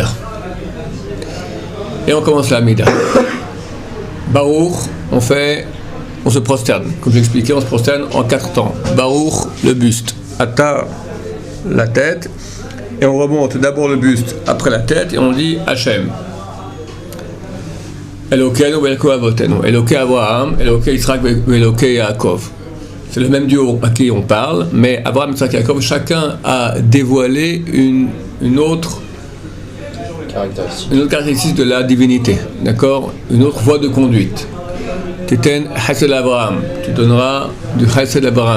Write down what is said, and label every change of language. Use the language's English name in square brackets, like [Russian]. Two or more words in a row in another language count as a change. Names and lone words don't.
[French] Et on commence la Hamida. Baruch, on se prosterne. Comme j'expliquais, on se prosterne en 4 temps. Baruch, le buste. Ata, la tête. Et on remonte d'abord le buste, après la tête, et on dit Hashem. [Hebrew] אלוקינו ואלוקי אבותינו. אלוקי אברהם, אלוקי יצחק ואלוקי יעקב. [French] C'est le même Dieu à qui on parle, mais Abraham, Yitzhak et Yaakov, chacun a dévoilé une autre caractéristique de la divinité, d'accord? Une autre voie de conduite. [Hebrew] תתן חסד אברהם, [French] tu donneras du Chesed Abraham.